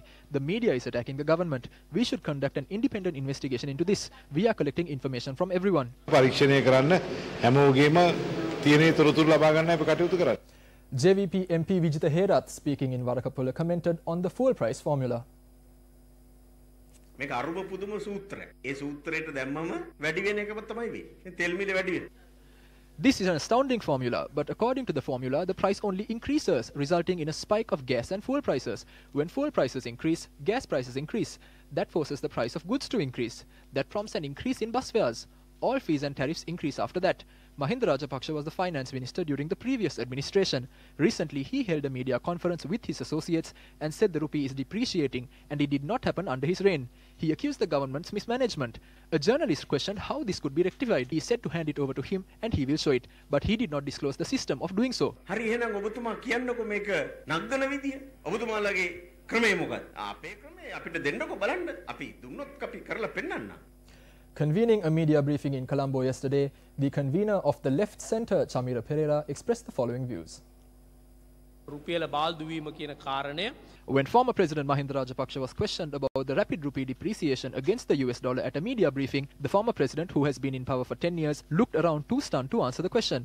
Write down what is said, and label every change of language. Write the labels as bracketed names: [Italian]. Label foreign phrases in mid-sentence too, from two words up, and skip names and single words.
[English] The media is attacking the government. We should conduct an independent investigation into this. We are collecting information from everyone. JVP MP Vijitha Herath, speaking in Warakapola, commented on the fuel price formula. [Sinhala] මේක අරුම පුදුම සූත්‍රයක්. ඒ සූත්‍රයට දැම්මම වැඩි වෙන එකම තමයි වෙන්නේ. තෙල් මිල වැඩි වෙනවා. [English] This is an astounding formula, but according to the formula, the price only increases, resulting in a spike of gas and fuel prices. When fuel prices increase, gas prices increase. That forces the price of goods to increase. That prompts an increase in bus fares. All fees and tariffs increase after that. Mahinda Rajapaksa was the finance minister during the previous administration. Recently, he held a media conference with his associates and said the rupee is depreciating, and it did not happen under his reign. He accused the government's mismanagement. A journalist questioned how this could be rectified. He said to hand it over to him and he will show it, but he did not disclose the system of doing so. [Sinhala] හරි එහෙනම් ඔබතුමා කියන්නකො මේක නග්ගන විදිය. ඔබතුමාලගේ ක්‍රමය මොකක්ද? අපේ ක්‍රමය අපිට දෙන්නකො බලන්න. අපි දුන්නොත් අපි කරලා පෙන්නන්න. [English] Convening a media briefing in Colombo yesterday, the convener of the Left Centre, Chamira Pereira, expressed the following views. When former President Mahinda Rajapaksa was questioned about the rapid rupee depreciation against the US dollar at a media briefing, the former president, who has been in power for 10 years, looked around too stunned to answer the question.